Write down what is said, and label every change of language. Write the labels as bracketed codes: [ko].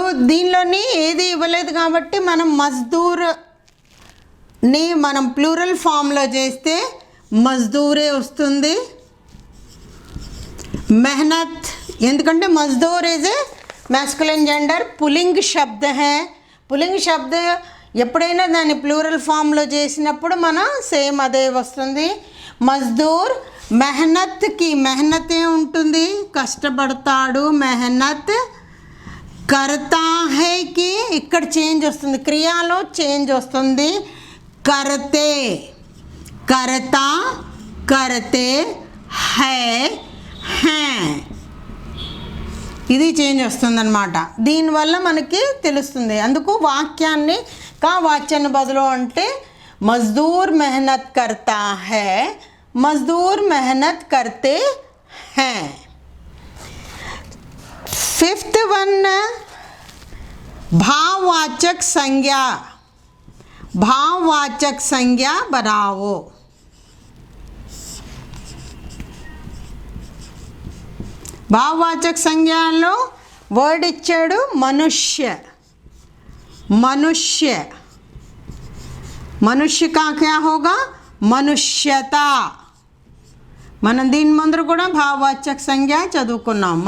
[te] దీనిలోని ఏది ఇవ్వలేదు కాబట్టి మనం మజ్దూర్ని మనం ప్లూరల్ ఫామ్లో చేస్తే మజ్దూరే వస్తుంది। మెహనత్ ఎందుకంటే Mazdoor [en] is a [hi] masculine gender, pulling शब्द है। पुलिंग शब्द [te] ఎప్పుడైనా దాన్ని ప్లూరల్ ఫామ్లో చేసినప్పుడు మనం సేమ్ అదే వస్తుంది। మజ్దూర్ మెహనత్కి మెహనతే ఉంటుంది, కష్టపడతాడు, మెహనత్ [hi] करता है कि [te] ఇక్కడ చేంజ్ వస్తుంది, క్రియాలో చేంజ్ వస్తుంది। [hi] करते, करता, करते है, हैं, [te] ఇది చేంజ్ వస్తుందన్నమాట। దీనివల్ల మనకి తెలుస్తుంది। అందుకు వాక్యాన్ని కా వాచ్యాన్ని బదులు అంటే [hi] मजदूर मेहनत करता है, मजदूर मेहनत करते हैं। फिफ्थ वन, भाववाचक संज्ञा। भाववाचक संज्ञा बनाओ। [te] భావవాచక సంజ్ఞలో వర్డ్ ఇచ్చాడు మనుష్య। [hi] మనుష్య, మనుష్య का क्या होगा? మనుష్యత। [te] మనం దీని ముందర కూడా భావవాచక సంజ్ఞ చదువుకున్నాం।